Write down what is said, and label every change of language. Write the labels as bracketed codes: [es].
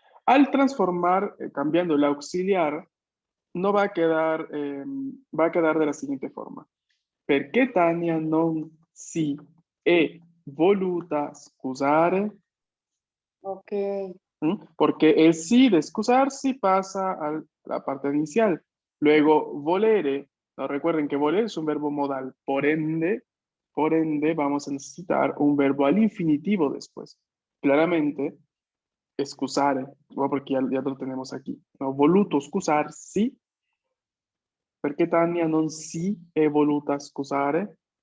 [es] Al transformar, cambiando el auxiliar, no va a quedar de la siguiente forma. [it] Perché Tania non si è voluta scusare? [es] Ok. Porque el sí de excusarsi pasa a la parte inicial. Luego, volere, no, recuerden que volere es un verbo modal. Por ende, vamos a necesitar un verbo al infinitivo después. Claramente, excusare, ¿no? Porque ya lo tenemos aquí. [it] No, voluto scusarsi, perché Tania non si è voluta scusare.